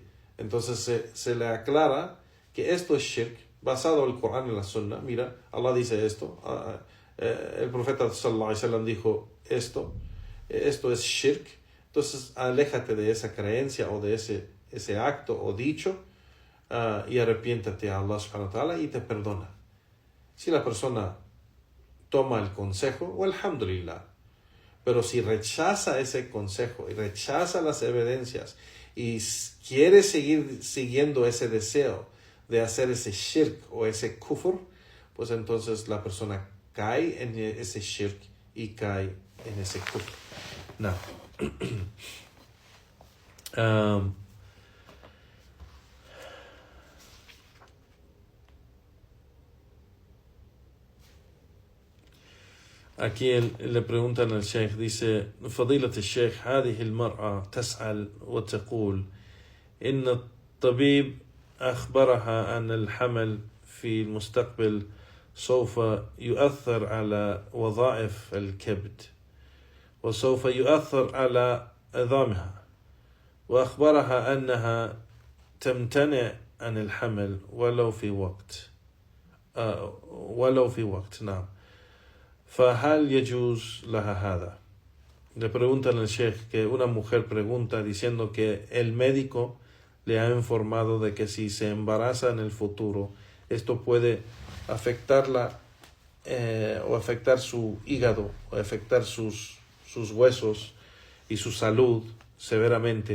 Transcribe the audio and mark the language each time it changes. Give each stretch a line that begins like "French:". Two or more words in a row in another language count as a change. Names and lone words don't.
Spanish: Entonces se le aclara que esto es shirk basado en el Corán y la Sunna. Mira, Allah dice esto, el profeta
Arabic: صلى الله عليه وسلم
Spanish: dijo esto es shirk. Entonces aléjate de esa creencia o de ese acto o dicho, y arrepiéntate a Allah
Arabic: سبحانه وتعالى
Spanish: y te perdona. Si la persona toma el consejo, alhamdulillah. Pero si rechaza ese consejo y rechaza las evidencias y quiere seguir siguiendo ese deseo de hacer ese shirk o ese kufr, pues entonces la persona cae en ese shirk y cae en ese kufr. No. Aquí le preguntan al Sheikh, dice,
Arabic: فضيلة الشيخ هذه المرأة تسأل وتقول إن الطبيب أخبرها أن الحمل في المستقبل سوف يؤثر على وظائف الكبد وسوف يؤثر على عظامها، وأخبرها أنها تمتنع عن الحمل ولو في وقت نعم، فهل يجوز لها هذا؟
Spanish: Le preguntan al Sheikh que una mujer pregunta diciendo que el médico le ha informado de que si se embaraza en el futuro, esto puede afectarla o afectar su hígado o afectar sus huesos y su salud severamente.